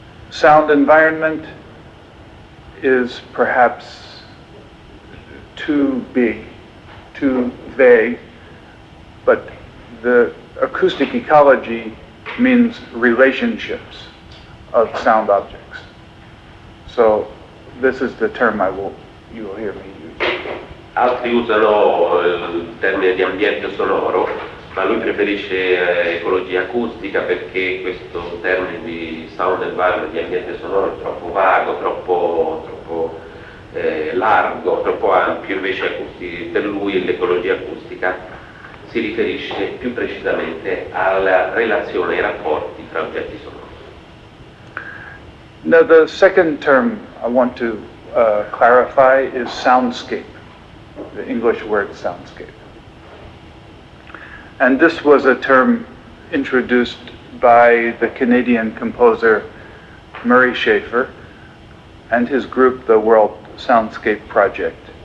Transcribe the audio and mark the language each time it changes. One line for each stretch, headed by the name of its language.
English: Sound environment is perhaps too big, too vague, but the acoustic ecology means relationships of sound objects. So this is the term you will hear me use.
Italian: Altri usano il termine di ambiente sonoro, ma lui preferisce ecologia acustica perché questo termine di sound environment, di ambiente sonoro, è troppo vago, troppo largo, troppo ampio. Invece per lui l'ecologia acustica si riferisce più precisamente alla relazione e ai rapporti tra oggetti sonori.
English: Now the second term I want to clarify is soundscape, the English word soundscape. And this was a term introduced by the Canadian composer Murray Schafer and his group, the World Soundscape Project.